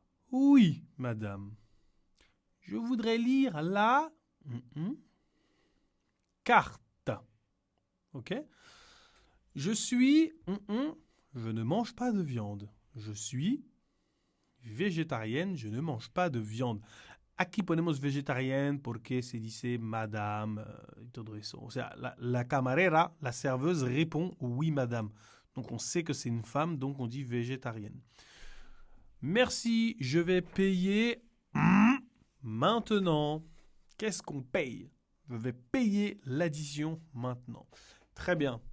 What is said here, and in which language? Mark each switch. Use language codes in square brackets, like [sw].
[fr] Oui, madame. Je voudrais lire la carte. Ok? Je suis... je ne mange pas de viande. Je suis végétarienne, je ne mange pas de viande. [es] Aquí ponemos végétarienne porque se dice madame y todo eso. O sea, la camarera, [fr] la serveuse répond oui, madame. Donc, on sait que c'est une femme, donc on dit végétarienne. Merci, je vais payer maintenant. Qu'est-ce qu'on paye? Je vais payer l'addition maintenant. Très bien.